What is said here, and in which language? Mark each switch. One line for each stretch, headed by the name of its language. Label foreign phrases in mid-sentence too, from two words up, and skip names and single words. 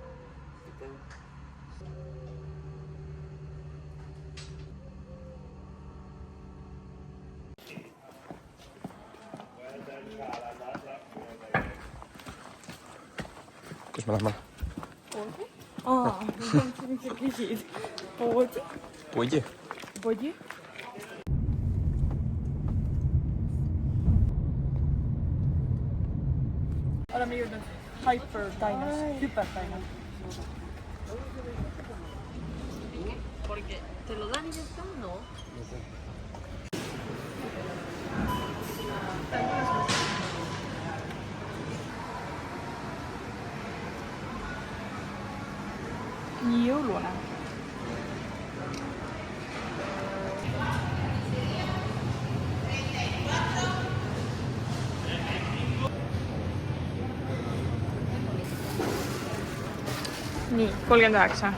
Estonian: Kus me lähme? Poodi? Aa, mis sa küsid? Poodi? Poodi? Poodi? Oleme jõudnud Hyper-Diners.
Spanish: Porque te lo dan y ya está, ¿no?
Estonian: Nii jõulune. Nii, 39.